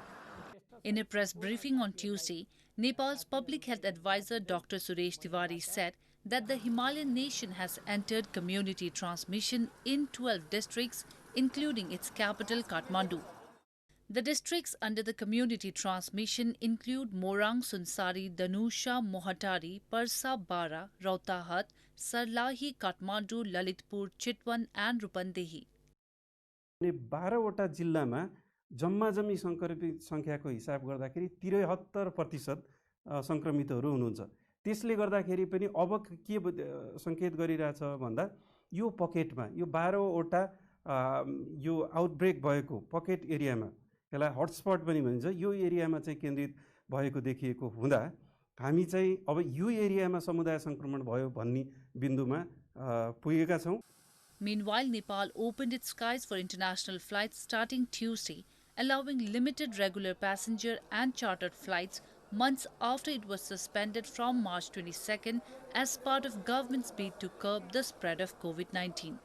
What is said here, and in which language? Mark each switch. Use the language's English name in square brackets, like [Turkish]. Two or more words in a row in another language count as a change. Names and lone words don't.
[English] In a press briefing on Tuesday, Nepal's Public Health Advisor Dr. Suresh Tiwari said that the Himalayan nation has entered community transmission in 12 districts, including its capital Kathmandu. The districts under the community transmission include Morang, Sunsari, Danusha, Mohatari, Parsa, Bara, Rautahat, Sarlahi, Kathmandu, Lalitpur, Chitwan and Rupandehi. [Nepali] 12वटा जिल्लामा जम्मा जम्मी संक्रमित संख्याको हिसाब गर्दाखेरि 73% संक्रमितहरू हुनुहुन्छ। त्यसले गर्दाखेरि पनि अब के संकेत गरिरहेछ भन्दा यो पकेटमा यो 12वटा यो आउटब्रेक भएको [English] pocket areama [Nepali] त्यसलाई हटस्पट पनि भनिन्छ, यो एरियामा चाहिँ केन्द्रित भएको देखिएको हुँदा हामी चाहिँ अब यो एरियामा समुदाय सङ्क्रमण भयो भन्ने बिन्दुमा पुगेका छौँ। [English] Meanwhile, Nepal opened its skies for international flights starting Tuesday, allowing limited regular passenger and chartered flights months after it was suspended from March 22nd as part of government's bid to curb the spread of COVID-19.